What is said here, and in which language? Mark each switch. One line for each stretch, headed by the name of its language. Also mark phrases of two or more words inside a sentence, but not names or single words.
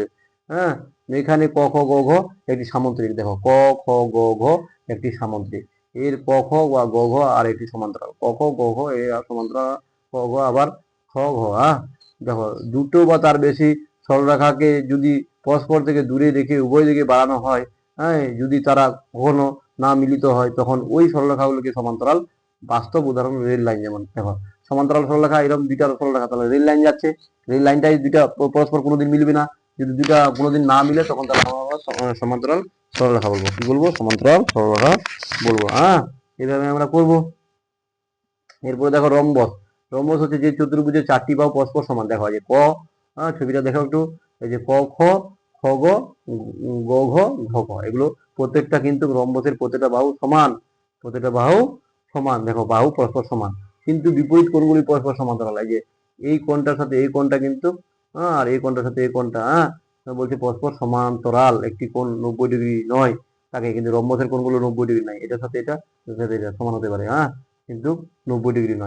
Bangla: এখানে ক খ গ ঘ একটি সামান্তরিক, দেখো ক খ গ ঘ একটি সামান্তরিক, এর ক খ বা গ ঘ আর একটি সমান্তরাল, ক খ গ ঘ এ সমান্তরাল, ক ঘ আবার খ ঘ। দেখো দুটো বা তার বেশি সরলরেখাকে যদি পরস্পর থেকে দূরে রেখে উভয় দিকে বাড়ানো হয়, যদি তারা কখনো না মিলিত হয়, তখন ওই সরলরেখাগুলোকে সমান্তরাল। বাস্তব উদাহরণ
English: rail line,
Bangla: যেমন দেখো সমান্তরাল সরলরেখা এরকম দুইটা সরলরেখা, তাহলে
English: rail line
Bangla: যাচ্ছে,
English: rail lineটাই
Bangla: দুইটা পরস্পর কোনোদিন মিলবে না, যদি দুইটা কোনোদিন না মিলে তখন তারা সমান্তরাল সরলরেখা বলবো। কি বলবো? সমান্তরাল সরলরেখা বলবো। এইভাবে আমরা করবো। এরপরে দেখো রম্বস, রম্বস হচ্ছে যে চতুর্ভুজের চারটি বাহু পরস্পর সমান। দেখো এই যে ক, ছবিটা দেখো একটু, এই যে ক খ খ গ গ ঘ ঘ ক, এগুলো প্রত্যেকটা কিন্তু রম্বসের প্রত্যেকটা বাহু সমান, প্রত্যেকটা বাহু সমান। দেখো বাহু পরস্পর সমান কিন্তু বিপরীত কোণগুলি পরস্পর সমান্তরাল। এই যে এই কোণটার সাথে এই কোণটা কিন্তু, আর এই কোণটার সাথে এই কোণটা, বলছে পরস্পর সমান্তরাল, একটি কোণ 90 ডিগ্রি নয়, তাকে কিন্তু রম্বসের কোণগুলো 90 ডিগ্রি নয়, এটার সাথে এটা সমান হতে পারে, কিন্তু 90 ডিগ্রি নয়।